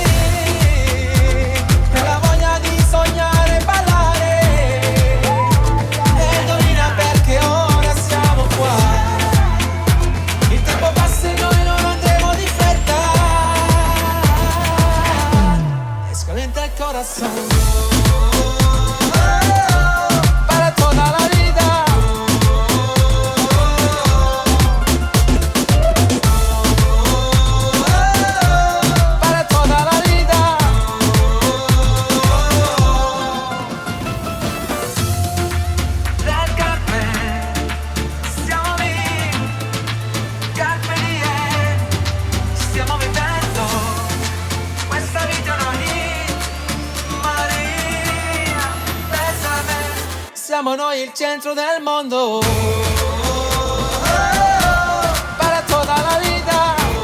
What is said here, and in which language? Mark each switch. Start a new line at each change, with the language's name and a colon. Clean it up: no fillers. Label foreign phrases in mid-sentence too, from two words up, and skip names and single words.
Italian: E la voglia di sognare e ballare. E indovina perché ora siamo qua. Il tempo passa e noi non andremo di fretta. E scalenta il corazón.
Spanish: Para toda la vida. Para toda la vida.
Italian: Del caffè, siamo lì,
Latin: carpe diem,
Italian: stiamo vivendo questa vita una hit, Maria, bésame. Siamo noi il centro del mondo.
Spanish: Para toda la vida.